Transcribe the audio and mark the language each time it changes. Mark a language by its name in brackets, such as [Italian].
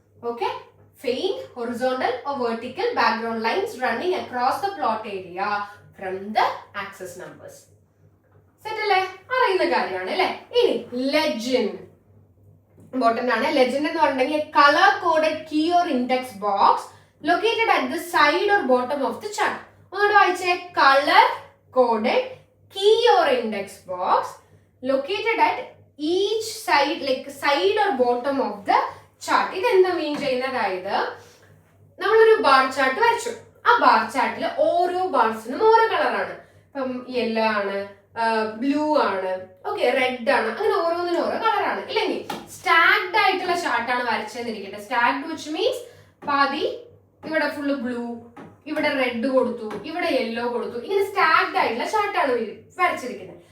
[English] Okay, faint horizontal or vertical background lines running across the plot area from the axis numbers. Set അല്ലേ? [Malayalam] അറിയുന്ന കാര്യമാണ് അല്ലെ? ഇനി legend important ആണ്. Legend എന്ന് പറഞ്ഞിട്ടുണ്ടെങ്കിൽ [English] Colour coded key or index box located at the side or bottom of the chart. [Malayalam] ഒന്നുകൂടെ വായിച്ചേ. [English] color coded key or index box located at each side, like side or bottom of the chart. [Malayalam] ഇതെന്താ മീൻ ചെയ്യുന്നത്? അതായത് നമ്മളൊരു bar chart വരച്ചു. ആ bar ചാർട്ടിൽ ഓരോ ബാർസിനും ഓരോ കളറാണ്. ഇപ്പം യെല്ലോ ആണ്, ബ്ലൂ ആണ്, ഓക്കെ, റെഡ് ആണ്, അങ്ങനെ ഓരോന്നിനും ഓരോ കളറാണ്. ഇല്ലെങ്കിൽ സ്റ്റാക്ഡ് ആയിട്ടുള്ള ചാർട്ടാണ് വരച്ചെന്നിരിക്കട്ടെ. സ്റ്റാക്ഡ് വിച്ച് മീൻസ് പാതി ഇവിടെ ഫുള്ള് ബ്ലൂ, ഇവിടെ റെഡ് കൊടുത്തു, ഇവിടെ യെല്ലോ കൊടുത്തു, ഇങ്ങനെ സ്റ്റാക്ഡ് ആയിട്ടുള്ള ചാർട്ടാണ് വരച്ചിരിക്കുന്നത്.